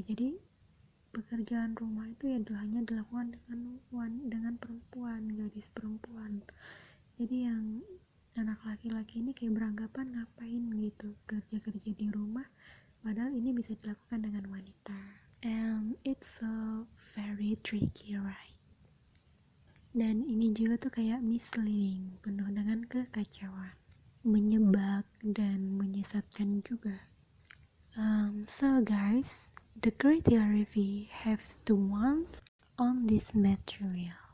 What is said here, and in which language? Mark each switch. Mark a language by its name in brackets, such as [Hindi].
[Indonesian] Jadi pekerjaan rumah itu ya hanya dilakukan dengan perempuan, gadis perempuan. Jadi yang anak laki-laki ini kayak beranggapan ngapain gitu kerja-kerja di rumah, padahal ini bisa dilakukan dengan wanita. [English] And it's so very tricky, right? [Indonesian] Dan ini juga tuh kayak misleading, penuh dengan kekacauan, menyebak dan menyesatkan juga. [English] So guys, the critical review have 2 months on this material.